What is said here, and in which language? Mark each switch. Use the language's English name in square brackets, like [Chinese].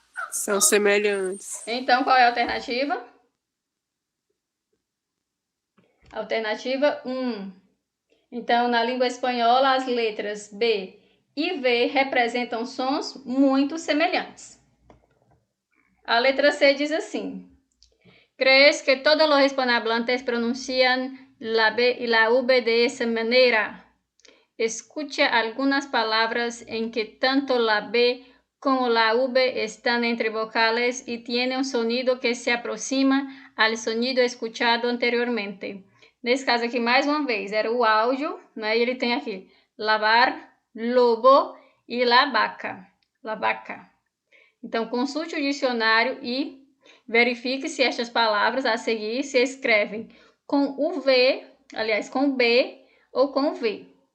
[Portuguese] São semelhantes. Então, qual é a alternativa? Alternativa 1. Então, na língua espanhola, as letras B e V representam sons muito semelhantes. A letra C diz assim. [Spanish] ¿Crees que todos los hispanohablantes pronuncian la B y la V de esa manera? Escucha algunas palabras en que tanto la B como la V están entre vocales y tiene un sonido que se aproxima al sonido escuchado anteriormente. [Portuguese] Nesse caso aqui, mais uma vez, era o áudio, né? E ele tem aqui lavar, lobo e la vaca. La vaca. Então, consulte o dicionário e verifique se estas palavras a seguir se escrevem com o V, aliás, com o B ou com o V.